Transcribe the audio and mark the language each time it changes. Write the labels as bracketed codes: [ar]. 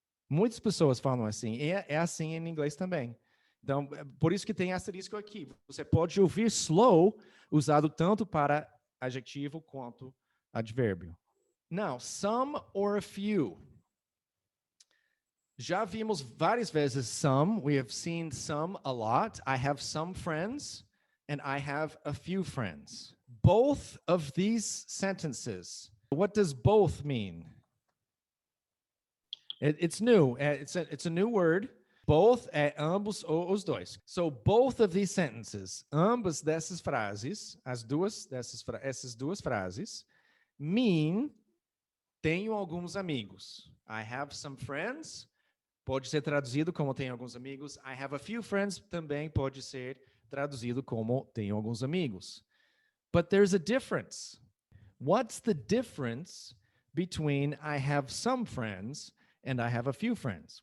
[pt] Muitas pessoas falam assim. E é assim em inglês também. Então, por isso que tem asterisco aqui. Você pode ouvir slow usado tanto para adjetivo quanto advérbio. [en] Now, some or a few. [pt] Já vimos várias vezes some. [en] We have seen some a lot. I have some friends and I have a few friends. Both of these sentences. What does both mean? It's new. It's a new word. Both [pt] é ambos ou os dois. [en] So both of these sentences, [pt] ambas dessas frases, essas duas frases, mean tenho alguns amigos. [en] I have some friends. [pt] Pode ser traduzido como tenho alguns amigos. [en] I have a few friends [pt] também pode ser traduzido como tenho alguns amigos. [en] But there's a difference. What's the difference between I have some friends and I have a few friends?